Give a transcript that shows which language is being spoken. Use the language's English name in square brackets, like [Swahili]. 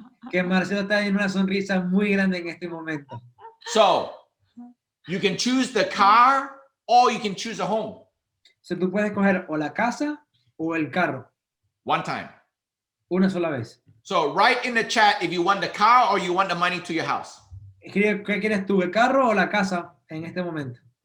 [Spanish] Que Marcelo está en una sonrisa muy grande en este momento. [English] So you can choose the car or you can choose a home. [Spanish] O sea, tú puedes coger o la casa o el carro. [English] One time. [Spanish] Una sola vez. [English] So write in the chat if you want the car or you want the money to your house. [Spanish] ¿Qué quieres tú, el carro o la casa en este momento?